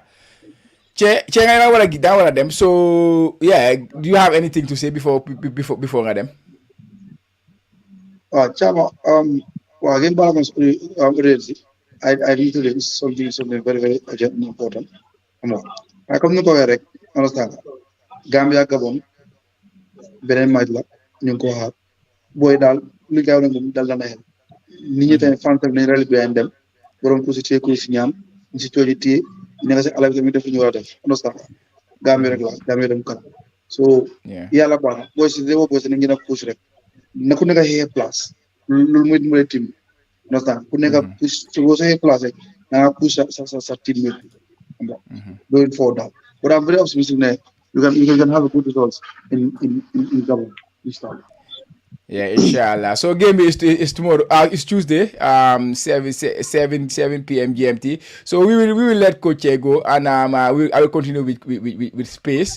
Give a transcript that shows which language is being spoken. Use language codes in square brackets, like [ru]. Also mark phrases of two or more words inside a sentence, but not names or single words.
[en] Che I want to get down on them. So yeah, do you have anything to say before them? Chama, well again balance I need to do something very very urgent and important. I come to correct, understand. [wo] Gambia Gabon beneen match la ñu ngi ko xaar booy daal li gaaw na moom dal na xel nit ñi tamit fan tamit nañ rali bi dem borom ku si téye ku si ñaan ñu si cooji téye nekk si alal bi tamit def lu ñu war a def understand Gambia rek la Gambia dem kan so yàlla baax na booy si démo booy si nañ gën a push rek na ku nekk xëyee place loolu mooy dimbale team understand ku nekk push su boo sa xëyee place rek da nga push sa teammate bi [en] going forward down. But I'm very optimistic that you can have a good results in Gabon this time. Yeah, inshallah. So game is tomorrow. It's Tuesday. 7 p.m. GMT. So we will let Coach go, and I will continue with Space.